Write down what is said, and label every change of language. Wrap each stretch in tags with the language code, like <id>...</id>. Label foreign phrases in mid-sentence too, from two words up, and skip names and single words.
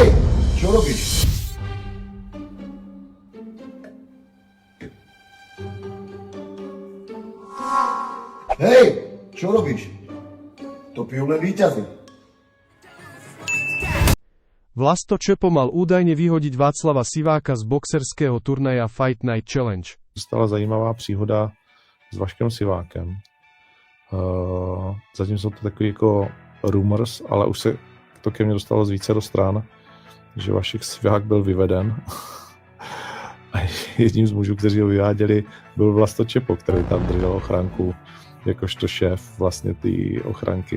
<sk>Čo robíš? Hej! Čo robíš? To pijú len víťazi. Vlasto Čepo mal údajne vyhodiť Václava Siváka z boxerského turnaja Fight Night Challenge.</sk> <cs>Stala zajímavá příhoda s Vaškem Sivákem. Zatím jsou to takový jako rumors, ale už se to ke mně dostalo z více stran, že Vašek Sivák byl vyveden. A jedním z mužů, kteří ho vyváděli, byl Vlasto Čepo, který tam držel ochranku jakožto šéf vlastně té ochranky.</cs>